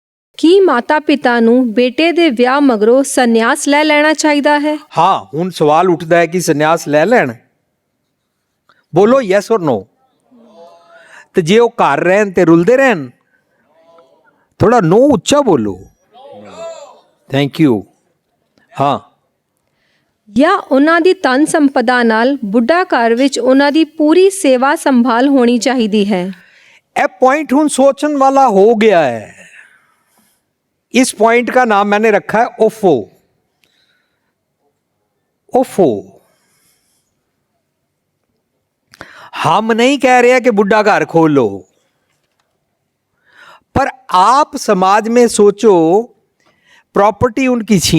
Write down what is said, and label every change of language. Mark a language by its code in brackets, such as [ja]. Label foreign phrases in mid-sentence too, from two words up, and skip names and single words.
[pa] ਕੀ ਮਾਤਾ-ਪਿਤਾ ਨੂੰ ਬੇਟੇ ਦੇ ਵਿਆਹ ਮਗਰੋਂ ਸੰਨਿਆਸ ਲੈ ਲੈਣਾ ਚਾਹੀਦਾ ਹੈ? ਹਾਂ ਹੁਣ ਸਵਾਲ ਉਠਤਾ ਹੈ ਕਿ ਸੰਨਿਆਸ ਲੈ ਲੈਣ। [hi] बोलो यस और नो। [pa] ਤੋ ਜੇ ਵੋ ਘਰ ਰਹਿਣ ਤੇ ਰੁਲਦੇ ਰਹਿਣ, ਥੋੜ੍ਹਾ ਨੋ ਉੱਚਾ ਬੋਲੋ। [en] thank you. हाँ [pa] ਜਾਂ ਉਹਨਾਂ ਦੀ ਧਨ ਸੰਪਦਾ ਨਾਲ ਬੁੱਢਾ ਘਰ ਵਿੱਚ ਉਹਨਾਂ ਦੀ ਪੂਰੀ ਸੇਵਾ ਸੰਭਾਲ ਹੋਣੀ ਚਾਹੀਦੀ ਹੈ। ਏ ਪੁਆਇੰਟ ਹੁਣ ਸੋਚਣ ਵਾਲਾ ਹੋ ਗਿਆ ਹੈ। [hi] इस पॉइंट का नाम मैंने रखा है ओफो। ओफो। हम नहीं कह रहे हैं कि बुढ़ा घर खोल लो, पर आप समाज में सोचो, प्रॉपर्टी उनकी छीन